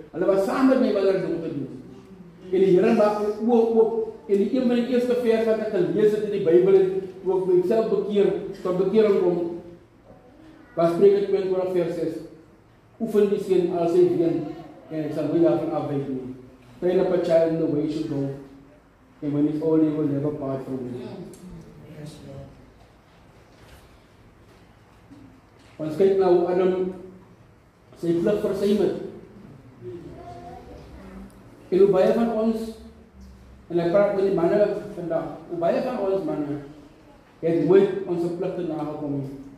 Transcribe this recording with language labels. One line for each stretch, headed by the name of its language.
Afrikaans: Hulle was saam met my wanneer ek dit gedoen. En die Here maak my oop en die een van die eerste vers wat ek gelees het in die Bybel het ook myself bekeer, tot bekering kom. Was Spreuke 22 vers 6. Oefen die seun al sy ween en hy sal nie daarvan afwyk nie.
English: Train up a child in the way he should go, and when he's old, he will never part from it.
Afrikaans: Ons kyk nou hoe Adam sy vlug versuim het. En hoe baie van ons, en ek praat met die manne vandag, hoe baie van ons manne het nooit onze pligte nagekom nie.